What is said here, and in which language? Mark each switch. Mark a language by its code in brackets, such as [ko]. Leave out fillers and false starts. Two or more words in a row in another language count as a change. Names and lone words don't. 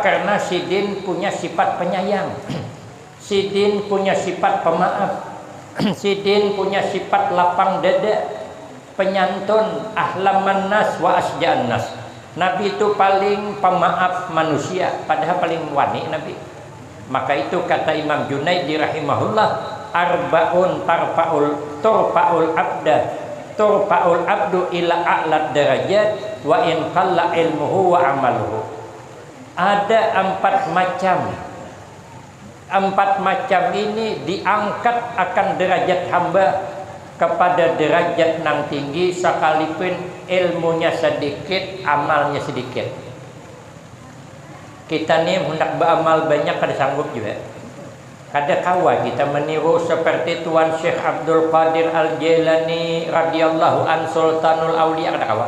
[bjn] Karena sidin punya sifat penyayang. Sidin punya sifat pemaaf. Sidin punya sifat lapang dada, penyantun, [ar] أحلم الناس وأشجع الناس. [bjn] Nabi itu paling pemaaf manusia, padahal paling wani Nabi. Maka itu kata Imam Junaidi [ar] رحمه الله أربع ترفع العبد إلى أعلى الدرجات وإن قل علمه وعمله. [bjn] Ada 4 macam. 4 macam ini diangkat akan derajat hamba kepada derajat nang tinggi sekalipun ilmunya sedikit, amalnya sedikit. Kita ni hendak beramal banyak kada sanggup juga. Kada kawa kita meniru seperti Tuan Syekh Abdul Qadir Al-Jailani [ar] رضي الله عن سلطان الأولياء, [bjn] kada kawa.